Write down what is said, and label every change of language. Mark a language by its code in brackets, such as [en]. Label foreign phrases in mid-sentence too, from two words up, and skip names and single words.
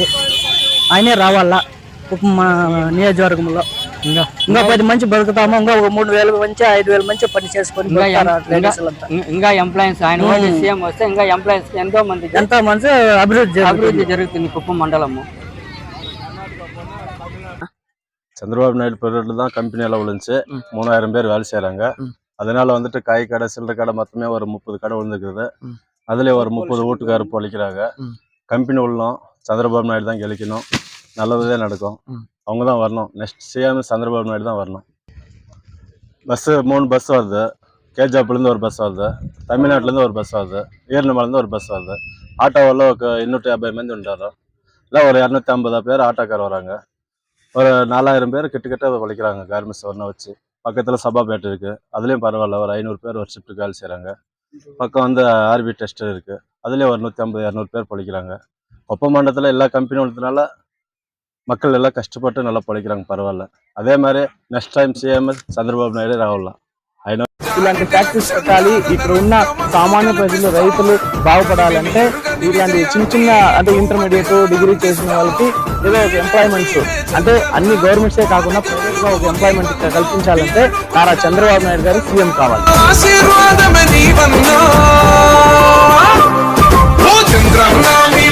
[te] ఆయనే రావాలా నియోజకవర్గంలో. ఇంకా 10 మంది బతుకుతాము. ఇంకా 3000 మంచి 5000 మంచి పని చేసుకొని ఇంకా ఎంప్లాయీస్ ఆయన సీఎం వస్తే ఇంకా ఎంప్లాయీస్ ఎంతో మంది అభివృద్ధి జరుగుతుంది కుప్పం మండలము. [ta] சந்திரபாபு நாயுடு பீரியட்ல தான் கம்பெனி அளவுல இருந்துச்சு. 3000 பேர் வேலை செய்யறாங்க. அதனால வந்துட்டு காய் கடை, சில்லறை கடை மொத்தமே ஒரு 30 கடை விழுந்துருக்குது. அதுல ஒரு 30 வீட்டுக்காரர் பொழிக்கிறாங்க. கம்பெனி உள்ளோம் சந்திரபாபு நாயுடு தான் கெளிக்கணும். நல்லதே நடக்கும். அவங்க தான் வரணும். [en] next CM [ta] சந்திரபாபு நாயுடு தான் வரணும். பஸ் 3 பஸ் வருது. கேஜாப்லேருந்து ஒரு பஸ் வருது. தமிழ்நாட்டிலேருந்து ஒரு பஸ் வருது. ஈரநமலேருந்து ஒரு பஸ் வருது. ஆட்டோவில் 250 [te] మంది ఉంటారు. [ta] இல்லை ஒரு 250 பேர் ஆட்டோக்கார் வராங்க. ஒரு 4000 பேர் கிட்ட உழைக்கிறாங்க கார்மெண்ட்ஸ் ஒன்றை வச்சு. பக்கத்தில் சபாபேட் இருக்குது, அதுலேயும் பரவாயில்ல. ஒரு 500 பேர் ஒரு ஷிஃப்ட்டுக்கு வேலை செய்கிறாங்க. பக்கம் வந்து ஆர்பி டெஸ்டர் இருக்குது, அதுலேயும் ஒரு 150-200 பேர் பொழைக்கிறாங்க. குப்பம் மண்டலத்தில் எல்லா கம்பெனி உள்ளதுனால மக்கள் எல்லாம் கஷ்டப்பட்டு நல்லா பொழைக்கிறாங்க. பரவாயில்ல. அதே மாதிரி [te] నెక్స్ట్ టైం సీఎం చంద్రబాబు నాయుడు రావాల. ఇలాంటి ఫ్యాక్టరీస్ పెట్టాలి. ఇక్కడ ఉన్న సామాన్య ప్రజలు, రైతులు బాగుపడాలంటే ఇలాంటి చిన్న అంటే ఇంటర్మీడియట్, డిగ్రీ చేసిన వాళ్ళకి ఏదో ఒక ఎంప్లాయ్మెంట్స్ అంటే అన్ని గవర్నమెంట్సే కాకుండా ప్రైవేట్ గా ఒక ఎంప్లాయ్మెంట్ కల్పించాలంటే నారా చంద్రబాబు నాయుడు గారు సీఎం కావాలి.